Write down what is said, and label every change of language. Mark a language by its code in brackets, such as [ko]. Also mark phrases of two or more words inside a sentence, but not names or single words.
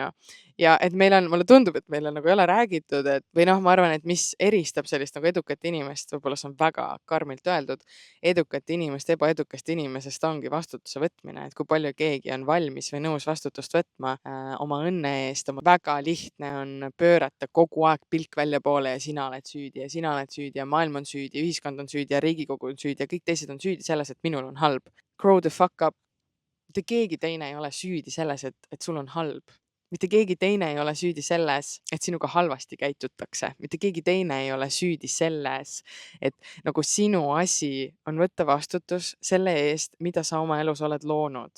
[et] Ja et meil on, mulle tundub, et meil on nagu ei ole räägitud, et või noh, ma arvan, et mis eristab sellist nagu edukat inimest, võib-olla see on väga karmilt öeldud, edukat inimest ebaedukast inimesest ongi vastutuse võtmine, et kui palju keegi on valmis või nõus vastutust võtma oma õnne eest. Väga lihtne on pöörata kogu aeg pilk väljapoole ja sina oled süüdi ja sina oled süüdi ja maailm on süüdi, ühiskond on süüdi ja Riigikogu on süüdi ja kõik teised on süüdi selles, et minul on halb. [en] Grow the fuck up. [et] Mitte keegi teine ei ole süüdi selles, et sul on halb. Mitte keegi teine ei ole süüdi selles, et sinuga halvasti käitutakse. Mitte keegi teine ei ole süüdi selles, et nagu sinu asi on võtta vastutus selle eest, mida sa oma elus oled loonud.